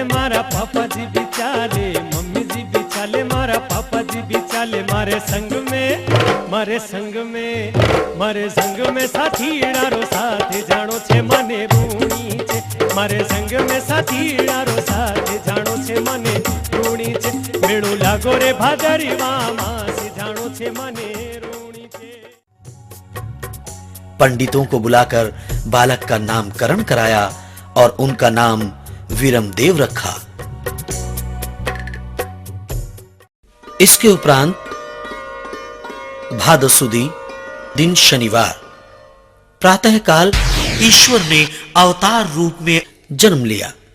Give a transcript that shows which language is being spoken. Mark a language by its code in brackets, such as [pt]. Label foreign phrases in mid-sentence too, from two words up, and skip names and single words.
[gu] મારા પાપા જી ભી ચાલે, મમ્મી જી ભી ચાલે મારા પાપા જી ભી ચાલે મારે સંગ મેં સાથી ડારો સાથે જાનો છે મને ઋણી છે મારે સંગ મેં સાથી ડારો સાથે જાનો છે મને ઋણી છે મેળો લાગો રે ભાદરવા માસે જાનો છે મને ઋણી છે। [hi] पंडितों को बुलाकर बालक का नामकरण कराया और उनका नाम वीरमदेव रखा। इसके उपरांत भादसुदी दिन शनिवार प्रातःकाल ईश्वर ने अवतार रूप में जन्म लिया।